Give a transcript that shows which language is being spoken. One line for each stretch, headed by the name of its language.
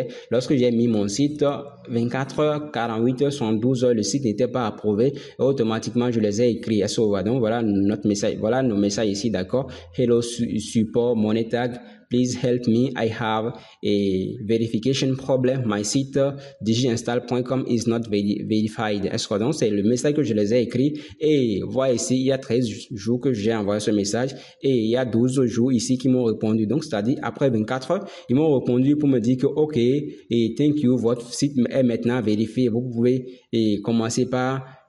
French: Lorsque j'ai mis mon site, 24 heures, 48 heures, 72 heures, le site n'était pas approuvé et automatiquement je les ai écrits. Donc voilà notre message, voilà nos messages ici, d'accord?
English: Hello support Monetag, please help me, I have a verification problem, my site digiinstall.com is not verified.
French: Est-ce que donc c'est le message que je les ai écrit et voilà ici, il y a 13 jours que j'ai envoyé ce message et il y a 12 jours ici qui m'ont répondu. Donc c'est-à-dire après 24 heures, ils m'ont répondu pour me dire que ok, et thank you, votre site est maintenant vérifié. Vous pouvez commencer par